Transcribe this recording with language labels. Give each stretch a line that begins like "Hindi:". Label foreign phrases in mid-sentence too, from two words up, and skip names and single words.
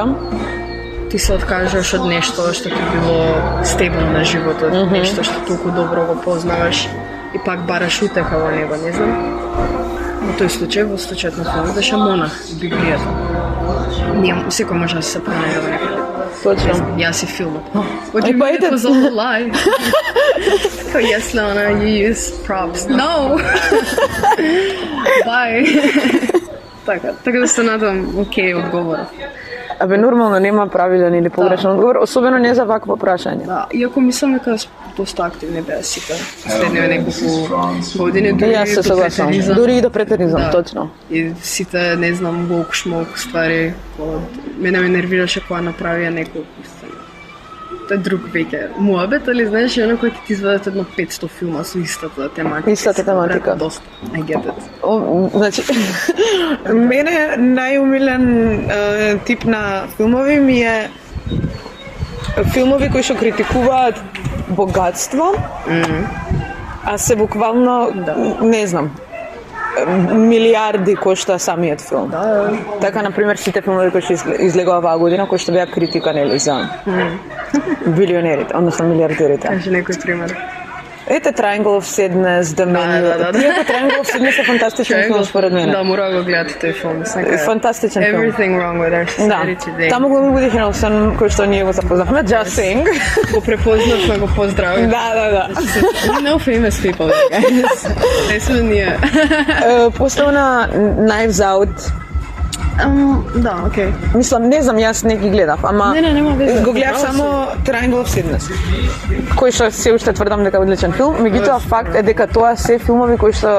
Macedonian: Ти се откажаш од нешто што ти било стебл на животот, нешто што толку добро го познаваш и пак бараш утеха во него, не знам. Во тој случај, во случајот на филмот, беше монах, Библијата. Секој може да се пронајде во некој. Точно. Јас и филмот.
English: What do you mean it was all a lie? Oh, yes, Lana, you use props. No! Bye!
Macedonian: Така да се надам, окей, одговоров. Абе, нормално нема правилен или погрешен одговор, особено не за вакво прашање. Да, иако мислам дека доста активни беа сите последниве неколку години, дури Јас се до согласувам. претеризам. Дури и до претеризам, Да. точно. И сите, не знам, волк-шмолк ствари, мене ме нервираше кога направија некој, тоа е друг веќе муабет, али знаеш, и кој ќе ти извадат едно 500 филма со истата тематика. Истата тематика. Доста,
English: I get it.
Macedonian: Значи, мене најумилен тип на филмови ми е филмови кои што критикуваат богатство, а се буквално, не знам, милиарди кошта самиот филм. Да. Така, например, сите филмови кои што излегува оваа година, кои што беа критика, нели, за билионерите, односно милиардерите. Кажи некој пример. Ете Triangle of Sadness, The Menu. да. Иако Triangle of Sadness е фантастичен филм според мене. Да, мора го гледате тој филм. Фантастичен филм.
English: Everything wrong with our society today.
Macedonian: Таму глуми Вуди Херелсон, кој што ние го запознавме.
English: Just saying.
Macedonian: Го препознавме, го поздравив. Да.
English: You know famous people, guys.
Macedonian: Не сме ние. После на Knives Out, Да, окей. мислам, не знам, јас не ги гледав, ама Не, нема везе. го гледав Право само Triangle of Sadness, кој што се уште тврдам дека е одличен филм, меѓутоа факт е дека тоа се филмови кои што